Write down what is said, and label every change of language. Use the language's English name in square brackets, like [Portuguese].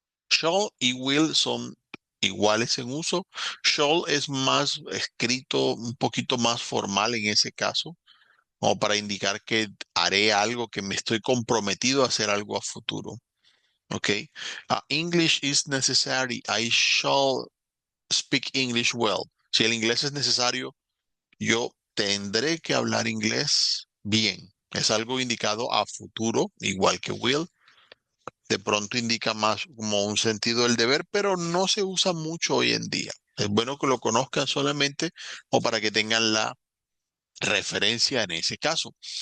[Spanish] Shall y will son iguales en uso. Shall es más escrito, un poquito más formal en ese caso como para indicar que haré algo, que me estoy comprometido a hacer algo a futuro. [English] ¿Ok? English is necessary. I shall speak English well. [Spanish] Si el inglés es necesario, yo tendré que hablar inglés bien. Es algo indicado a futuro, igual que will. De pronto indica más como un sentido del deber, pero no se usa mucho hoy en día. Es bueno que lo conozcan solamente o para que tengan la referencia en ese caso.